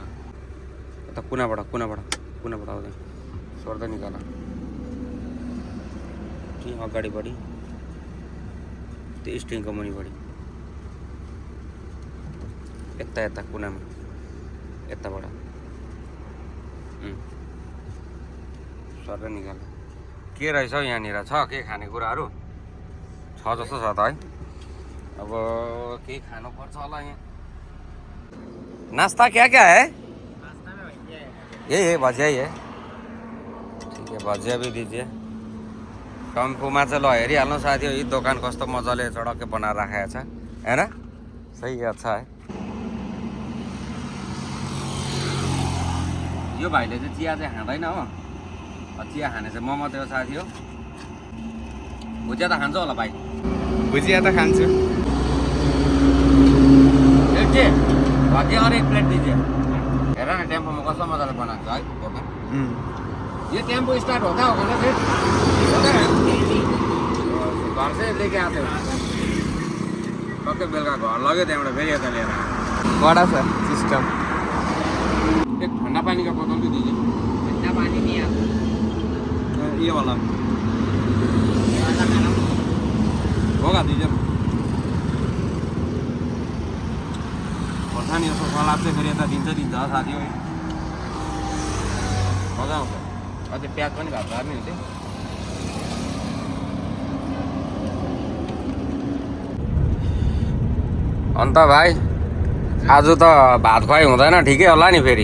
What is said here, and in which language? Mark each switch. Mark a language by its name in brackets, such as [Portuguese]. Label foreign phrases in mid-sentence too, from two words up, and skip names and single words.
[Nepali] यता कुनाबाट आउँदैन, सोर्दै निकाला कि अगाडि बढी त्यो स्ट्रिङको मुनि बढी, यता कुनामा यताबाट सर्दै निकाल। के रहेछ हौ यहाँनिर, छ के खानेकुराहरू छ जस्तो छ त है। अब केही खानुपर्छ होला यहाँ। [Hindi] नाश्ता क्या क्या है? यही है, भजिया ही है। ठीक है, भजिया भी दीजिए। [Nepali] टम्फूमा चाहिँ ल हेरिहाल्नु साथी, यी दोकान कस्तो मजाले चडक्कै बनाएर राखेको छ हैन, [Hindi] सही अच्छा है। [Nepali] यो भाइले चाहिँ चिया चाहिँ खाँदैन हो, चिया खाने चाहिँ म मात्रै हो साथी हो। भुजिया त खान्छ होला भाइ? भुजिया त खान्छु। [Hindi] भजिया और 1 प्लेट दीजिए। [Nepali] हेर न टेम्पोमा कस्तो मजाले बनाएको छ है दोकान। [Hindi] ये टेम्पो स्टार्ट होता होगा ना फिर? घर से लेके आते हो? [Nepali] टक्कै बेलुका घर लग्यो, त्यहाँबाट फेरि यता लिएर बडा छ सिस्टम। [Hindi] एक ठन्डा पानी का बोतल भी दीजिए। ठंडा पानी नहीं आता, ये वाला होगा दीजिए। [Nepali] खोर्सानी यसो सलाद चाहिँ फेरि यता दिन्छ साथी हो, मजा आउँछ। अझै प्याज पनि भएको दामी हुन्थ्यो। अन्त भाइ आज त भात खुवाइ हुँदैन, ठिकै होला नि फेरि?